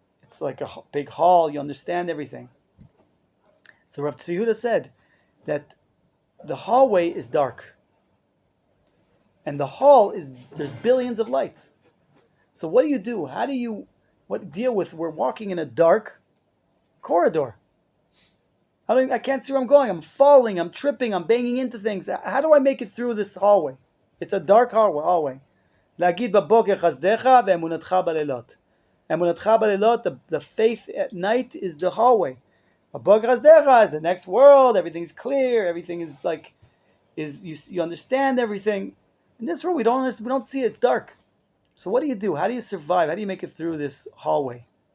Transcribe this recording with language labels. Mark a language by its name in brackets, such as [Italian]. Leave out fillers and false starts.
[English] It's like a big hall. You understand everything. So Rav Tzvi Yehuda said that the hallway is dark, and the hall there's billions of lights. So what do? How do you deal with? We're walking in a dark corridor. I can't see where I'm going. I'm falling. I'm tripping. I'm banging into things. How do I make it through this hallway? It's a dark hallway. [Hebrew] להגיד בבוקר חסדך ואמונתך בלילות. אמונתך בלילות, [English] the faith at night is the hallway. [Hebrew] בבוקר חסדך [English] is the next world. Everything's clear. Everything is like, you understand everything. In this room, we don't see it. It's dark. So what do? How do you survive? How do you make it through this hallway?